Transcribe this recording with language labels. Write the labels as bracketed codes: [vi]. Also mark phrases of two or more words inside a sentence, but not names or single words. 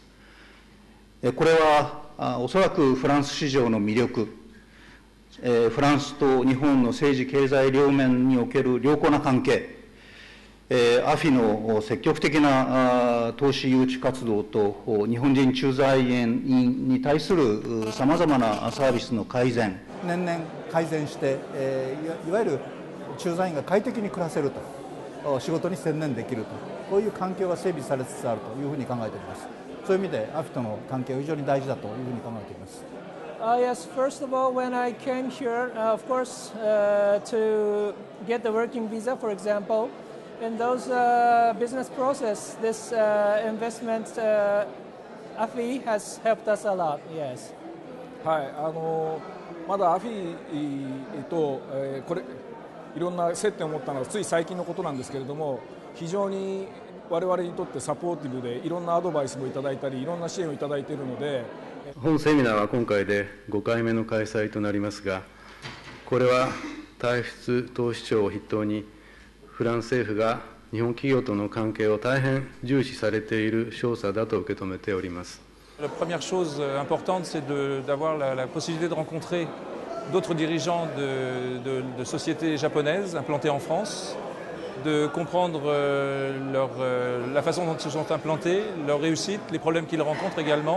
[ja] これはおそらくフランス市場の魅力、フランスと日本の政治経済両面における良好な関係、アフィの積極的な投資誘致活動と日本人駐在員に対するさまざまなサービスの改善、年々改善して、いわゆる駐在員が快適に暮らせると、仕事に専念できると、こういう環境が整備されつつあるというふうに考えております。そういう意味でアフィとの関係は非常に大事だというふうに考えております。 [en] Yes, first of all, when I came here, of course, to get the working visa, for example, in those business process, this investment AFI has helped us a lot. Yes. [ja] はい、まだアフィと、これいろんな接点を持ったのはつい最近のことなんですけれども、非常に我々にとってサポーティブでいろんなアドバイスもいただいたりいろんな支援をいただいているので、本セミナーは今回で5回目の開催となりますが、これは退出投資庁を筆頭にフランス政府が日本企業との関係を大変重視されている証左だと受け止めております。 [fr] La première chose importante, c'est d'avoir la possibilité de rencontrer d'autres dirigeants de sociétés japonaises implantées en France, de comprendre la façon dont ils se sont implantés, leurs réussites, les problèmes qu'ils rencontrent également.